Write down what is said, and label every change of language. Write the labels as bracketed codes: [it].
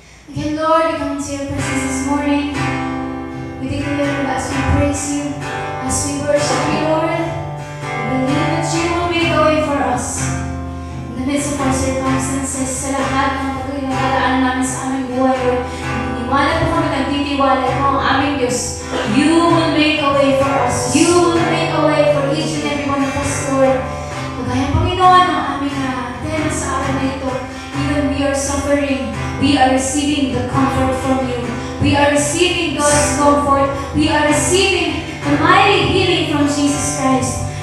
[en] Again, Lord, we come into your presence this morning. We declare as we praise You, as we worship You, Lord, we believe that You will make a way for us. In the midst of our circumstances, [tl] sa lahat ng pagkakalaan namin sa aming buhay, Lord, naniniwala po kami, nagtitiwala po ang aming Diyos. [en] You will make a way for us. You will make a way for each and every one of us, Lord. [tl] Kagaya, Panginoon, ang aming tema sa araw na ito, [en] even we are suffering, we are receiving the comfort from You. We are receiving God's comfort. We are receiving the mighty healing from Jesus Christ.